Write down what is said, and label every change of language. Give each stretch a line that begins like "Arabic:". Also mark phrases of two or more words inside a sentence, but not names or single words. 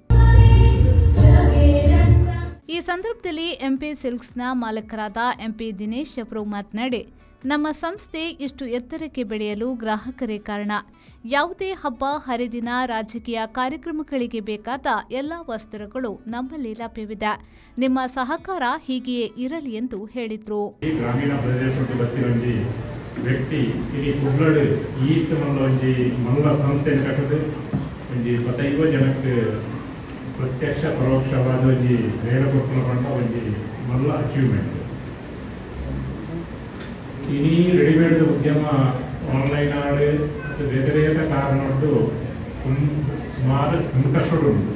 Kannada: ಈ ಸಂದರ್ಭದಲ್ಲಿ ಎಂಪಿ ಸಿಲ್ಕ್ಸ್ನ ಮಾಲಕರಾದ ಎಂಪಿ ದಿನೇಶ್ ಅವರು ಮಾತನಾಡಿ, ನಮ್ಮ ಸಂಸ್ಥೆ ಇಷ್ಟು ಎತ್ತರಕ್ಕೆ ಬೆಳೆಯಲು ಗ್ರಾಹಕರೇ ಕಾರಣ. ಯಾವುದೇ ಹಬ್ಬ ಹರಿದಿನ ರಾಜಕೀಯ ಕಾರ್ಯಕ್ರಮಗಳಿಗೆ ಬೇಕಾದ ಎಲ್ಲ ವಸ್ತ್ರಗಳು ನಮ್ಮಲ್ಲಿ ಲಭ್ಯವಿದೆ. ನಿಮ್ಮ ಸಹಕಾರ ಹೀಗೆಯೇ ಇರಲಿ ಎಂದು ಹೇಳಿದರು. ಗ್ರಾಮೀಣ ಪ್ರದೇಶಕ್ಕೆ
Tulu: ಬರ್ತಿರೋಂಜಿ ವ್ಯಕ್ತಿ ಇಲ್ಲಿ ಕುಡ್ಲಡ್ ಈತ್ ಒಂಜಿ ಮಂಗಳ ಸಂಸ್ಥೆ ಕಟ್ಟದು ಒಂಜಿ 25 ಜನಕ್ಕೆ ಪ್ರತ್ಯಕ್ಷ ಪರೋಕ್ಷವಾದ ಒಂಜಿ ನೇರ ಕೊಟ್ಕೊಂಡ ಒಂಜಿ ಮಲ್ಲ ಅಚೀವ್ಮೆಂಟ್. ಇನಿ ರೆಡಿಮೇಡ್ ಉದ್ಯಮ ಆನ್ಲೈನ್ ಆಡು ಬೇರೆ ಕಾರಣದ್ದು ಸುಮಾರು ಸಂಕಷ್ಟುಂಟು.